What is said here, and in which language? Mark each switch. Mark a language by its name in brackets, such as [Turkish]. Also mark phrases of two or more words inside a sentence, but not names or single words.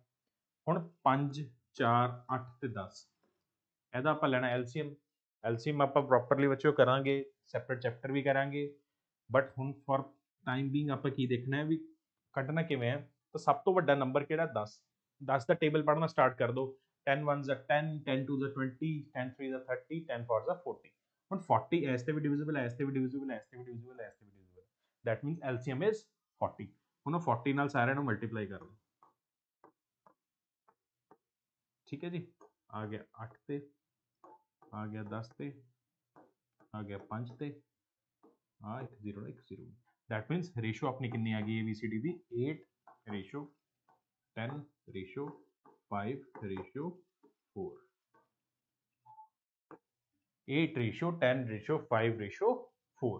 [Punjabi] ਹੁਣ 5 4 8 ਤੇ 10 ਇਹਦਾ ਆਪਾਂ ਲੈਣਾ ਐਲਸੀਐਮ, ਐਲਸੀਐਮ ਆਪਾਂ ਪ੍ਰੋਪਰਲੀ ਬੱਚਿਓ ਕਰਾਂਗੇ, [English] separate chapter [Punjabi] ਵੀ ਕਰਾਂਗੇ, ਬਟ ਹੁਣ [English] for time being [Punjabi] ਆਪਾਂ ਕੀ ਦੇਖਣਾ ਹੈ ਵੀ ਕੱਢਣਾ ਕਿਵੇਂ ਹੈ। ਤਾਂ ਸਭ ਤੋਂ ਵੱਡਾ ਨੰਬਰ ਕਿਹੜਾ 10, 10 ਦਾ ਟੇਬਲ ਪੜ੍ਹਨਾ ਸਟਾਰਟ ਕਰ ਦਿਓ, [English] 10 1s are 10, 10 2s are 20, 10 3s are 30, 10 4s are 40। [Punjabi] ਹੁਣ 40 ਇਸ ਤੇ ਵੀ ਡਿਵੀਜ਼ੀਬਲ ਹੈ, ਇਸ ਤੇ ਵੀ ਡਿਵੀਜ਼ੀਬਲ ਹੈ, ਇਸ ਤੇ ਵੀ ਡਿਵੀਜ਼ੀਬਲ ਹੈ, ਇਸ ਤੇ ਵੀ ਡਿਵੀਜ਼ੀਬਲ ਹੈ, [English] that means LCM is 40. [Punjabi] ਹੁਣ ਉਹ 40 ਨਾਲ ਸਾਰਿਆਂ ਨੂੰ ਮਲਟੀਪਲਾਈ ਕਰ ਲਓ, ਠੀਕ ਹੈ ਜੀ। ਆ ਗਿਆ 8 ਤੇ, ਆ ਗਿਆ 10 ਤੇ, ਆ ਗਿਆ 5 ਤੇ, ਆ 1 0 1 0, [English] that means [Punjabi] ਰੇਸ਼ੋ ਆਪਣੀ ਕਿੰਨੀ ਆ ਗਈ ABCD ਦੀ 8 ਰੇਸ਼ੋ 10 ਰੇਸ਼ੋ 5 ਰੇਸ਼ੋ 4, 8 ਰੇਸ਼ੋ 10 ਰੇਸ਼ੋ 5 ਰੇਸ਼ੋ 4।